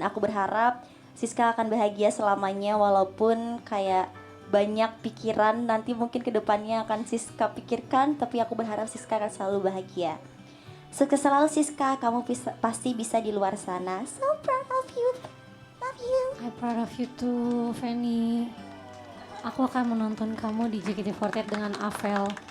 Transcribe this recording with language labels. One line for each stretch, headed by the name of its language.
Indonesian: Dan aku berharap Siska akan bahagia selamanya walaupun kayak banyak pikiran nanti mungkin kedepannya akan Siska pikirkan. Tapi aku berharap Siska akan selalu bahagia. Sukses selalu Siska, kamu pasti bisa di luar sana.
English: So proud of you. Love you. I'm proud of you too, Fanny.
Indonesian: Aku akan menonton kamu di JKT48 dengan Avel.